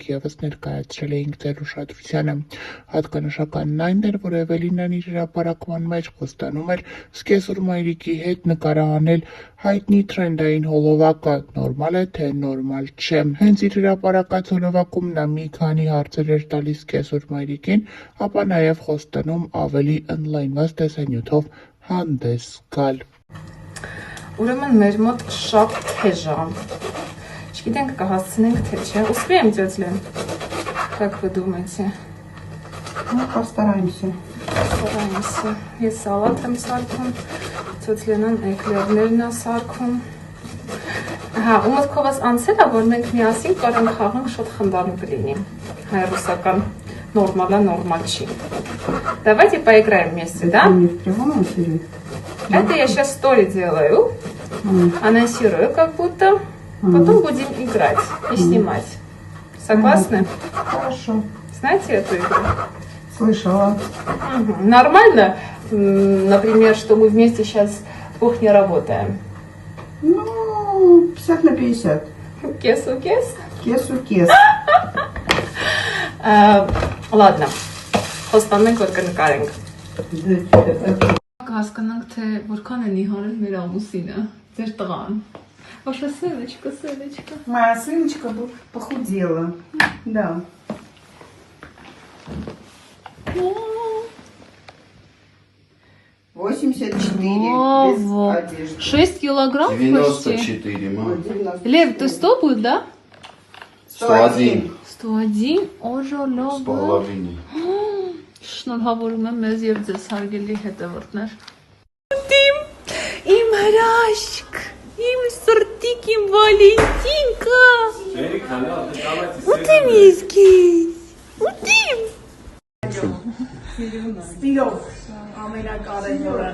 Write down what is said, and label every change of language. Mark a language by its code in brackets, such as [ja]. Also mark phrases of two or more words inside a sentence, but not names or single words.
[hy] ևս ներկայացրել էինք ձեր ուշադրությանը։ Հատկանշականն այն էր, որ Էվելինան իր հրապարակման մեջ խոստանում էր սկեսուր մայրիկի հետ նկարահանել հայտնի թրենդային հոլովակը՝ նորմալ է, թե նորմալ չէ։ Հենց իր հրապարակած հոլովակում նա մի քանի հարցեր էր տալիս սկեսուր մայրիկին, ապա նաև խոստանում ավելի ընդլայնված տեսանյութով հանդես գալ։ Ուրեմն մեր մոտ շատ թեժ է։ Չգիտենք կհասցնենք թե չէ։ [ru] Успеем, тетя Лен? Как вы думаете? Ну, постараемся. Постараемся. [hy] Ես սալատ եմ սարքում, տетя Ленան էկլերներն է սարքում։ Հա, ու մտքովս անցել է, որ մենք միասին կարանք խաղանք շատ խնդալու կլինի։ Հայ-ռուսական նորմալա նորմալ չի։ [ru] Давайте поиграем вместе, да? Не в прямом эфире. Это я сейчас стори делаю, анонсирую как будто, потом будем играть и снимать. Согласны? Хорошо. Знаете эту игру? Слышала. Нормально, например, что мы вместе сейчас в кухне работаем? Ну, 50 на 50. Кес-у-кес? Кес-у-кес. Ладно, [hy] խոստանենք, որ կնկարենք։ Հասկանանք, թե որքան են իհարել մեր ամուսինը, ձեր տղան։ [ru] Ваша сыночка, сыночка. Моя сыночка похудела. Да. Ого. 84 без одежды. 6 килограмм почти. 94, мам. Лев, ты 100 будет, да? 101. [hy] 101, օժոլով։ [ru] С половиной. [hy] Շնորհավորում եմ մեզ եւ ձեզ հարգելի հետևորդներ։ Իմ հրաշք, իմ սրտիկ, իմ Վալենտինկա։ Ուտիմ ես քեզ։ Ուտիմ։ Սիրով, ամենակարևորը։